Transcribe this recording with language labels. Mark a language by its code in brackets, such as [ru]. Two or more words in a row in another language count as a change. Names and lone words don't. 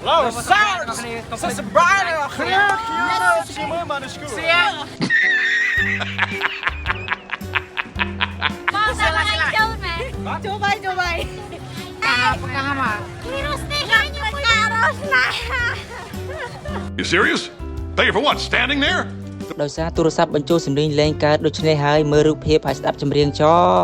[id] Coba. Apa? [en] You serious? Thank you for what? Standing there? [km] ដោយសារទូរស័ព្ទបញ្ចូលសំឡេងលេងកើតដូច្នេះហើយមើលរូបភាពហើយស្ដាប់ចម្រៀងចោ